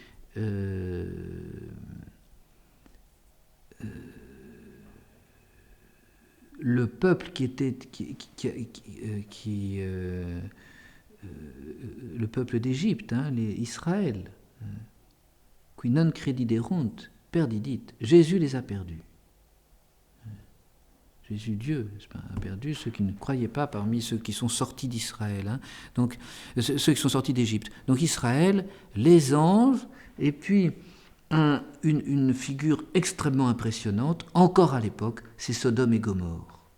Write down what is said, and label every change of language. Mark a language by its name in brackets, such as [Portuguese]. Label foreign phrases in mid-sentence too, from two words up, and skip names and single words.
[French] Le peuple le peuple d'Égypte, Israël, [Latin] qui non crediderunt, perdidit. [French] Jésus les a perdus. Jésus, Dieu, a perdu ceux qui ne croyaient pas parmi ceux qui sont sortis d'Israël. Donc, ceux qui sont sortis d'Égypte. Donc Israël, les anges, et puis une figure extrêmement impressionnante, encore à l'époque, c'est Sodome et Gomorrhe.